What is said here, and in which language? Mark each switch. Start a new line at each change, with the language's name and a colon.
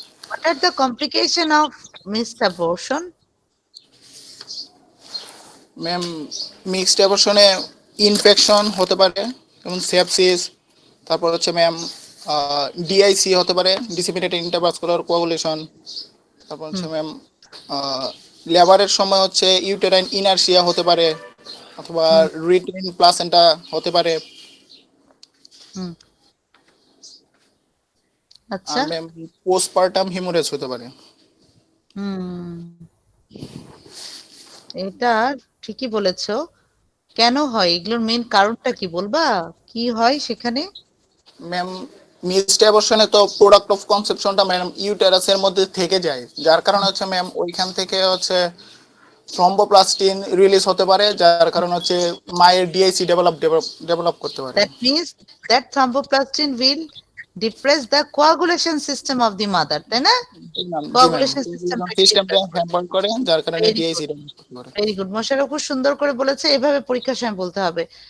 English: what are the complication of missed abortion?
Bangla: Ma'am mixed অ্যাবর্শনে infection হতে পারে, যেমন sepsis, তারপর হচ্ছে ম্যাম ডিআইসি হতে পারে, ডিসিমিনেটেড ইন্টারভাস্কুলার কোয়াগুলেশন, তারপর হচ্ছে ম্যাম লেবারের সময় হচ্ছে ইউটেরাইন ইনার্সিয়া হতে পারে, অথবা রিটেইন প্লাসেন্টা হতে পারে। আচ্ছা। আর ম্যাম পোস্টপার্টাম হিমোরেজ হতে পারে। এটা ঠিকই বলেছো। কেন হয় এগুলোর মেইন কারণটা কি বলবা? কি হয় সেখানে? ম্যাম মিক্সড অ্যাবর্শনে তো প্রোডাক্ট অফ কনসেপশনটা ম্যাম ইউটেরাসের মধ্যে থেকে যায়, যার কারণে হচ্ছে ম্যাম ওইখান থেকে হচ্ছে থ্রম্বোপ্লাস্টিন রিলিজ হতে পারে, যার কারণে হচ্ছে মায়ের ডিআইসি ডেভেলপ করতে পারে।
English: That means that thromboplastin will depress the coagulation system of the mother,
Bangla: তাই না?
English: Coagulation system
Bangla: সিস্টেমটা হ্যাম্পার করে, যার কারণে
English: Very
Bangla: ডিআইসি
English: good.
Bangla: ডেভেলপ করতে পারে। Very good. মোশাররফ খুব সুন্দর করে বলেছে, এভাবে পরীক্ষার সময় বলতে হবে।